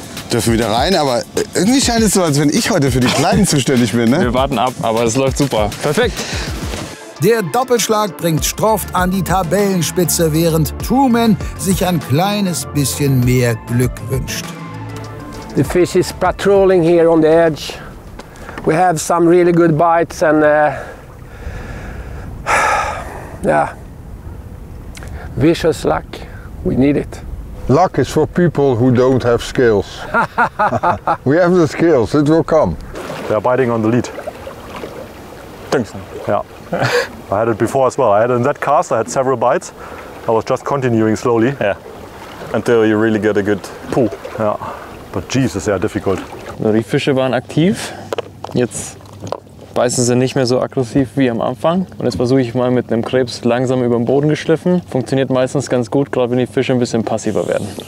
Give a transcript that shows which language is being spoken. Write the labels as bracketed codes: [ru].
[de] dürfen wieder rein, aber irgendwie scheint es so, als wenn ich heute für die Kleinen zuständig bin. Ne? Wir warten ab, aber es läuft super. Perfekt. Der Doppelschlag bringt Stroft an die Tabellenspitze, während Truman sich ein kleines bisschen mehr Glück wünscht. [en] The fish is patrolling here on the edge. We have some really good bites and yeah, vicious luck. We need it. Luck is for people who don't have skills. We have the skills, it will come. They're biting on the lead. Tungsten. Yeah. I had it before as well. I had it in that cast, I had several bites. I was just continuing slowly. Yeah. Until you really get a good pull. Yeah. But Jesus, they are difficult. [de] So, die Fische waren aktiv. Jetzt beißen sie nicht mehr so aggressiv wie am Anfang. Und jetzt versuche ich mal mit einem Krebs langsam über den Boden geschliffen. Funktioniert meistens ganz gut, gerade wenn die Fische ein bisschen passiver werden.